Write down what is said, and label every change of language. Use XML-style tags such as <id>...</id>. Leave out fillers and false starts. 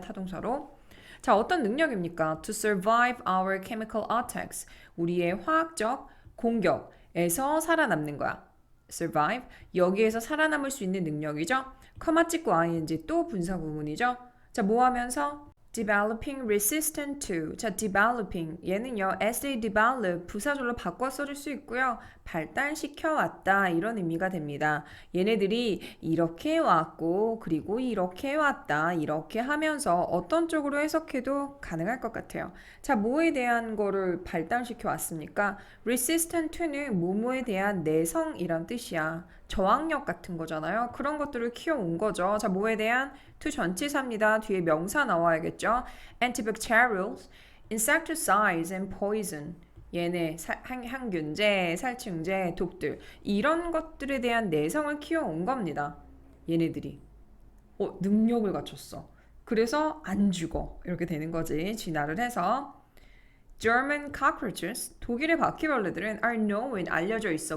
<ko>타동사로. 자, 어떤 능력입니까?</ko> <en>To survive our chemical attacks.</en> <ko>우리의 화학적 공격에서 살아남는 거야.</ko> <en>survive.</en> <ko>여기에서 살아남을 수 있는 능력이죠. 커마 찍고 ing 또 분사 구문이죠. 자, 뭐 하면서?</ko> <en>developing resistant to. 자, developing.</en> <ko>얘는요,</ko> <en>as they develop</en> <ko>부사절로 바꿔 써줄 수 있고요. 발달시켜 왔다. 이런 의미가 됩니다. 얘네들이 이렇게 왔고, 그리고 이렇게 왔다. 이렇게 하면서 어떤 쪽으로 해석해도 가능할 것 같아요. 자, 뭐에 대한 거를 발달시켜 왔습니까?</ko> <en>resistant to</en> <ko>는 뭐뭐에 대한 내성이란 뜻이야. 저항력 같은 거잖아요. 그런 것들을 키워온 거죠. 자, 뭐에 대한? to 전치사입니다. 뒤에 명사 나와야겠죠.</ko> <en>antibacterials, insecticides and poison.</en> <ko>얘네 항균제, 살충제, 독들 이런 것들에 대한 내성을 키워온 겁니다. 얘네들이 능력을 갖췄어. 그래서 안 죽어. 이렇게 되는 거지. 진화를 해서.</ko> <en>German cockroaches,</en> <ko>독일의 바퀴벌레들은</ko> <en>are known,</en> <ko>알려져 있어.</ko>